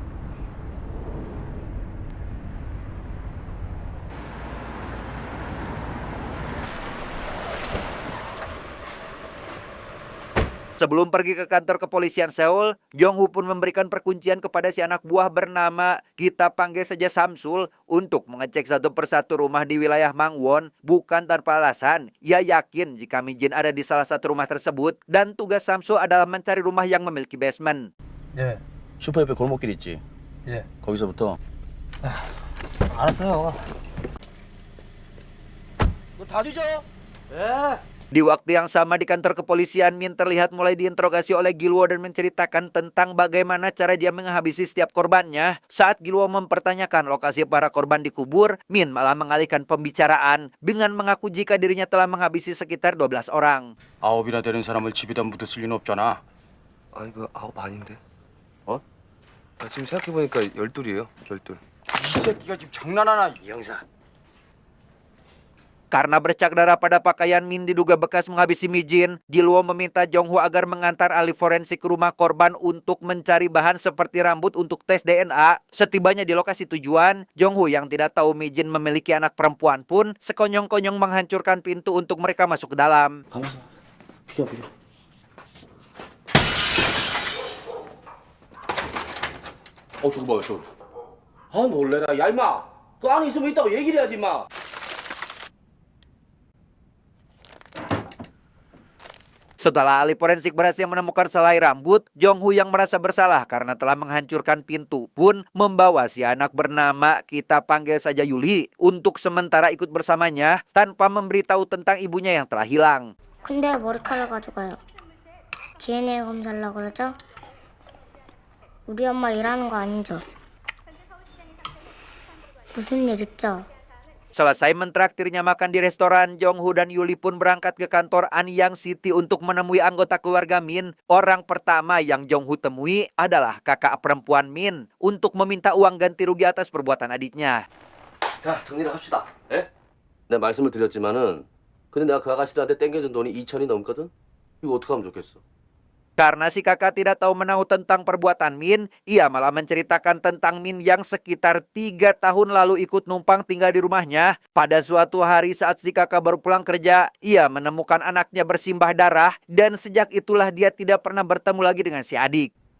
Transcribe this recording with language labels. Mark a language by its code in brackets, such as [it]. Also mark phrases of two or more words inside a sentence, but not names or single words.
[id] Sebelum pergi ke kantor kepolisian Seoul, Jonghu pun memberikan perkuncian kepada si anak buah bernama, kita panggil saja Samsul, untuk mengecek satu persatu rumah di wilayah Mangwon. Bukan tanpa alasan, ia yakin jika Mijin ada di salah satu rumah tersebut dan tugas Samsul adalah mencari rumah yang memiliki basement. [ko] 예. 슈퍼 옆에 골목길 있지? 예. 거기서부터. 알았어요. 너 다 뒤져. 예. [id] Di waktu yang sama di kantor kepolisian, Min terlihat mulai diinterogasi oleh Gilwo dan menceritakan tentang bagaimana cara dia menghabisi setiap korbannya. Saat Gilwo mempertanyakan lokasi para korban dikubur, Min malah mengalihkan pembicaraan dengan mengaku jika dirinya telah menghabisi sekitar 12 orang. [ko] 9이나 되는 사람을 집에다 묻었을 리는 없잖아. 아 이거 9 아닌데? 어? 아, 지금 생각해보니까 12이에요. 12. 이 새끼가 지금 장난하나? 이 형사. [id] Karena bercak darah pada pakaian Min diduga bekas menghabisi Mijin, Gilwo meminta Jonghu agar mengantar ahli forensik ke rumah korban untuk mencari bahan seperti rambut untuk tes DNA. Setibanya di lokasi tujuan, Jonghu yang tidak tahu Mijin memiliki anak perempuan pun sekonyong-konyong menghancurkan pintu untuk mereka masuk ke dalam. [ko] 가만있어. 비켜. 저거 봐요, 저거. 아, 놀래라. 야, 임마. 그 안에 있으면 있다고 얘기를 해야지, 임마. [id] Setelah ahli forensik berhasil menemukan selai rambut, Jonghu yang merasa bersalah karena telah menghancurkan pintu pun membawa si anak bernama, kita panggil saja Yuli, untuk sementara ikut bersamanya tanpa memberitahu tentang ibunya yang telah hilang. [ko] 근데 머리카락 가져가요. DNA 검사하려고 그러죠? 우리 엄마 일하는 거 아니죠? 무슨 일 있죠? [id] Selesai mentraktirnya makan di restoran, Jonghu dan Yuli pun berangkat ke kantor Anyang City untuk menemui anggota keluarga Min. Orang pertama yang Jonghu temui adalah kakak perempuan Min untuk meminta uang ganti rugi atas perbuatan adiknya. [ko] 자, 정리를 합시다. 예? 내가 말씀을 드렸지만은 근데 내가 그 아가씨들한테 땡겨준 돈이 2천이 넘거든? 이거 어떻게 하면 좋겠어? [id] Karena si kakak tidak tahu menahu tentang perbuatan Min, ia malah menceritakan tentang Min yang sekitar 3 tahun lalu ikut numpang tinggal di rumahnya. Pada suatu hari saat si kakak baru pulang kerja, ia menemukan anaknya bersimbah darah dan sejak itulah dia tidak pernah bertemu lagi dengan si adik.